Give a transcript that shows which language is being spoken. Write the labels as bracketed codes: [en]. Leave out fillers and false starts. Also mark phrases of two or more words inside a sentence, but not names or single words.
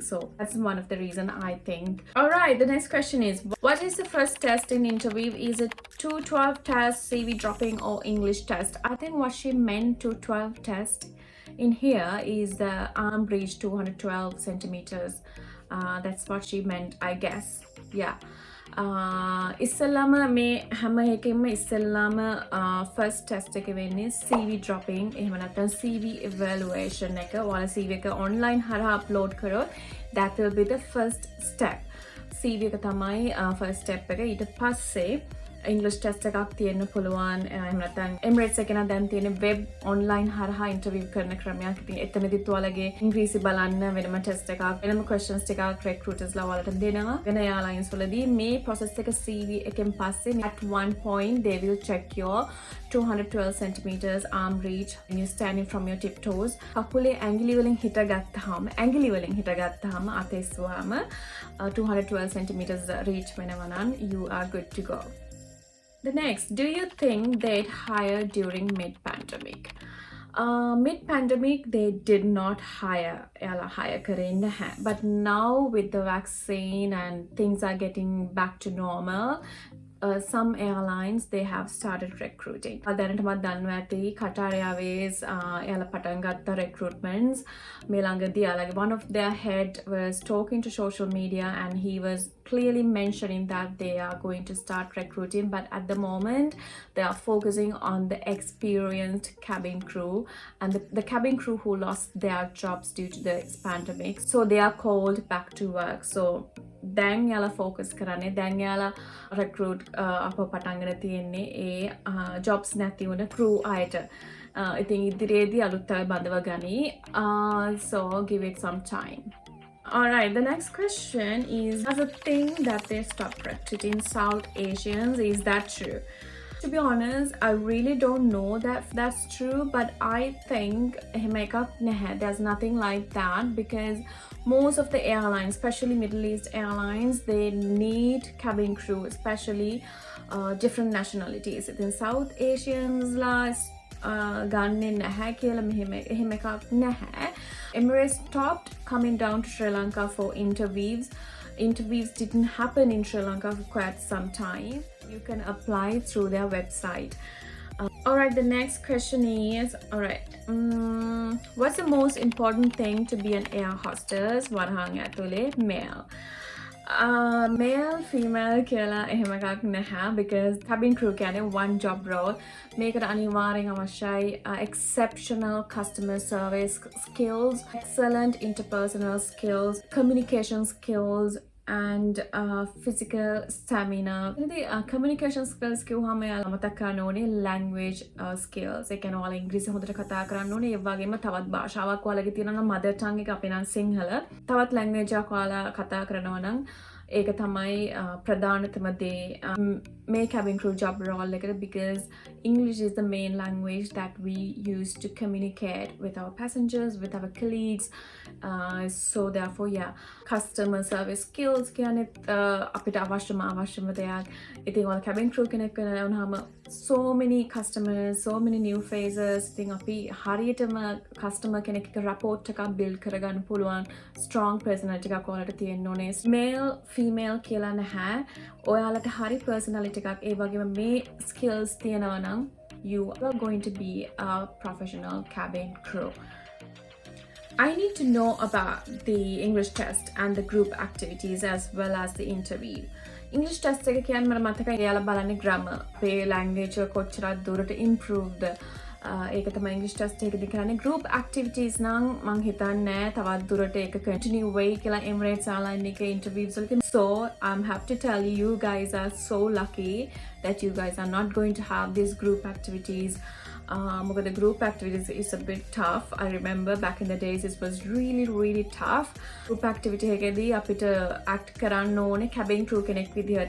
[en] So that's one of the reason I think. All right, the next question is what is the first test in interview? Is it 212 test, CV dropping, or English test? I think what she meant 212 test in here is the arm reach 212 centimeters That's what she meant, I guess. Yeah. [si] ඉස්සල්ලාම මේ හැම එකෙන්ම ඉස්සල්ලාම [en] first test [si] එක වෙන්නේ [en] CV dropping [si] එහෙම නැත්නම් [en] CV evaluation [si] එක. ඔයාලා CV එක online හරහා upload කරොත් [en] that will be the first step. [si] CV එක තමයි [en] first step [si] එක. ඊට පස්සේ [en] English test [si] එකක් තියෙන්න පුළුවන්. එහෙම නැත්නම් Emirates එකේ නම් දැන් තියෙන [en] web online [si] හරහා interview කරන ක්‍රමයක්. ඉතින් එතනදිත් ඔයාලගේ ඉංග්‍රීසි බලන්න වෙනම test එකක්, වෙනම questions ටිකක් recruiters ලා ඔයාලට දෙනවා. වෙන airlines වලදී මේ process එක CV එකෙන් පස්සේ [en] at one point they will check your 212 centimeters arm reach when you're standing from your tiptoes. [si] කකුලේ ඇඟිලි වලින් හිටගත්තාම අතෙස්සුවාම [en] 212 centimeters reach [si] වෙනවා නම් [en] you are good to go. The next, do you think they'd hire during mid-pandemic? Mid-pandemic, they did not hire [si] කරේ නැහැ. [en] But now with the vaccine and things are getting back to normal, some airlines they have started recruiting. [si] දැනටමත් දන්නවා ඇති Qatar Airways එයාලා පටන් ගත්ත recruitments මේ ළඟදී එයාලගේ [en] one of their head was talking to social media and he was clearly mentioning that they are going to start recruiting, but at the moment they are focusing on the experienced cabin crew and the cabin crew who lost their jobs due to the pandemic, so they are called back to work. [si] So දැන් යාලා focus කරන්නේ දැන් යාලා recruit අප පටන්ගෙන තියෙන්නේ ඒ jobs නැති වුණ crew අයට. ඉතින් ඉදිරියේදී අලුත් අය බඳව ගනී. [en] So give it some time. Alright, the next question is, does a thing that they stopped recruiting South Asians, is that true? To be honest, I really don't know that if that's true, but I think there's nothing like that, because most of the airlines, especially Middle East airlines, they need cabin crew, especially different nationalities. In South Asians [si] ගන්නේ නැහැ කියලා එහෙම එකක් නැහැ. [en] Emirates stopped coming down to Sri Lanka for interviews. Interviews didn't happen in Sri Lanka for quite some time. You can apply through their website. Alright, the next question is, what's the most important thing to be an air hostess? [si] Warhang ඇතුලේ male. Male, female කියලා එහෙම එකක් නැහැ, [en] because cabin crew කියන්නේ one job role. [si] මේකට අනිවාර්යෙන් අවශ්‍යයි [en] exceptional customer service skills, excellent interpersonal skills, communication skills and physical stamina. [si] ඉතින් [en] communication skills [si] කිව්වම යාලා මතක් කරන්න ඕනේ [en] language skills. [si] ඒ කියන්නේ ඔයාලා ඉංග්‍රීසි හොඳට කතා කරන්න ඕනේ. ඒ වගේම තවත් භාෂාවක් ඔයාලගේ තියෙනවා නම් [en] mother tongue [si] එක අපේ නම් සිංහල. තවත් language එකක් ඔයාලා කතා කරනවා නම් ඒක තමයි ප්‍රධානතම දේ මේ cabin crew job role එකට, [en] because English is the main language that we use to communicate with our passengers, with our colleagues. [si] So therefore, yeah, [en] customer service skills [si] කියන්නේ අපිට අවශ්‍යම දෙයක්. ඉතින් ඔයාලා [en] cabin crew [si] කෙනෙක් වෙනවම [en] so many customers, so many new faces. [si] ඉතින් අපි හරියටම customer කෙනෙක් එක්ක rapport එකක් build කරගන්න පුළුවන් [en] strong personality [si] එකක් ඔයාලට තියෙන්න ඕනේ. Male, female කියලා නැහැ. ඔයාලට හරි personality එකක් ඒ වගේම මේ skills තියෙනවා නම් [en] you are going to be a professional cabin crew. I need to know about the English test and the group activities as well as the interview. English test [si] එක කියන්නේ මට මතකයි එයාලා බලන්නේ grammar, මේ language එක කොච්චරක් දුරට improved. ඒක තමයි [en] English test [si] එකේදී කරන්නේ. [en] Group activities [si] නම් මං හිතන්නේ තවත් දුරට ඒක continue වෙයි කියලා Emirates Airline එකේ interviews වලදී. [en] So I'm happy to tell you, you guys are so lucky that you guys are not going to have these group activities. The group activities is a bit tough. I remember back in the days it was really tough. Group activity [si] එකේදී අපිට act කරන්න ඕනේ [en] cabin crew [si] කෙනෙක් විදිහට.